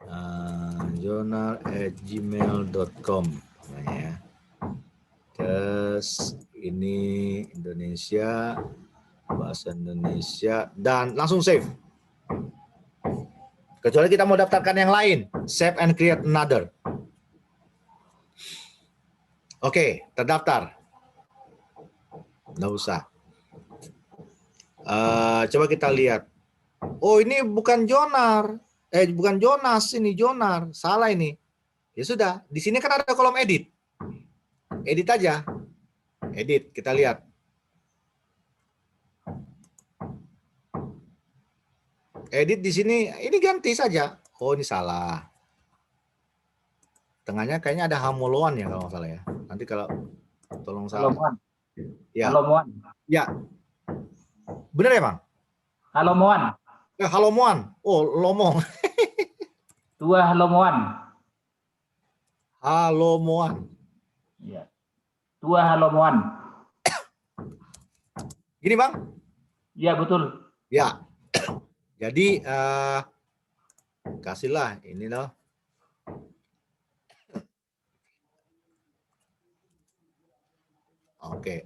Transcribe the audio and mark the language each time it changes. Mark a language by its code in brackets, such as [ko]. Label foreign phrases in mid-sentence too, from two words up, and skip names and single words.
[id] journal@gmail.com ya. Terus ini Indonesia, bahasa Indonesia, dan langsung save. Kecuali kita mau daftarkan yang lain, [en] save and create another. [id] Oke, terdaftar. Nggak usah. Coba kita lihat. Oh, ini bukan Jonar. Bukan Jonas, ini Jonar. Salah ini. Ya sudah, di sini kan ada kolom edit. Edit aja. Edit, kita lihat. Edit di sini, ini ganti saja. Oh, ini salah. Tengahnya kayaknya ada Hamoloan ya kalau nggak salah ya. Nanti kalau tolong salah. Halomoan. Ya. Halomoan. Ya. Benar ya, Bang? Halomoan. Halomoan. Oh, Lomong. Tua Halomoan. Halomoan. Ya. Tua Halomoan. Gini, Bang? Iya, betul. Ya. Jadi kasihlah ini loh. Oke.